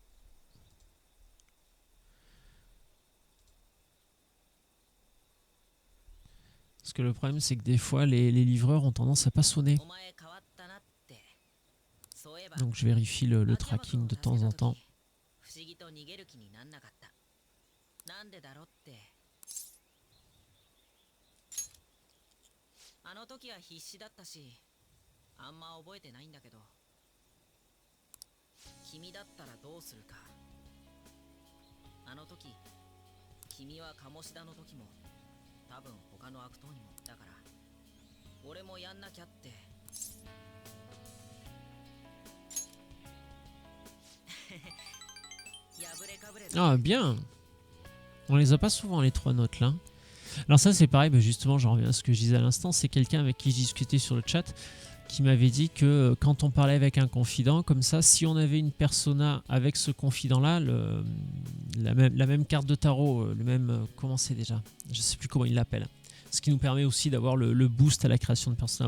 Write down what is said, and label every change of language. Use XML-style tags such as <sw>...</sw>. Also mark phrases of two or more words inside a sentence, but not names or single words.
<fr>Parce que le problème, c'est que des fois, les livreurs ont tendance à pas sonner. Donc je vérifie le tracking de temps en temps.</fr> <ja>あの時は必死だったし、あんま覚えてないんだけど、君だったらどうするか。あの時、君は鴨志田の時も、多分他の悪党にもだから、俺もやんなきゃって。</ja> <fr>Ah bien. On les a pas souvent les 3 notes là. Alors ça c'est pareil, bah justement j'en reviens à ce que je disais à l'instant, c'est quelqu'un avec qui je discutais sur le chat qui m'avait dit que quand on parlait avec un confident comme ça, si on avait une persona avec ce confident là, la même carte de tarot, le même, comment c'est déjà, je sais plus comment il l'appelle, ce qui nous permet aussi d'avoir le boost à la création de persona.</fr>